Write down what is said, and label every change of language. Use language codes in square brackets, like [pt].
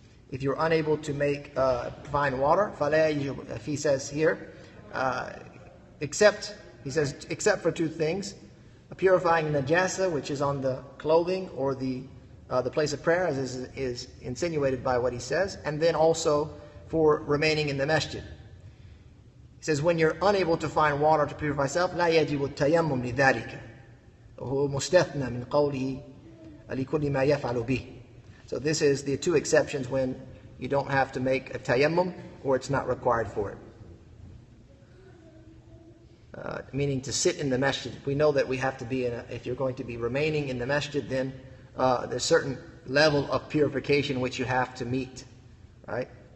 [en] If you're unable to find water, he says here, except for two things: purifying najasa, which is on the clothing or the place of prayer, as is insinuated by what he says, and then also for remaining in the masjid. He says when you're unable to find water to purify yourself, [ar] لا يجب التيمم لذلك وهو مستثنى من قوله لكل ما يفعل به. [en] So this is the two exceptions when you don't have to make a tayammum or it's not required for it. Meaning to sit in the masjid. We know that we have to be if you're going to be remaining in the masjid, then there's a certain level of purification which you have to meet, right?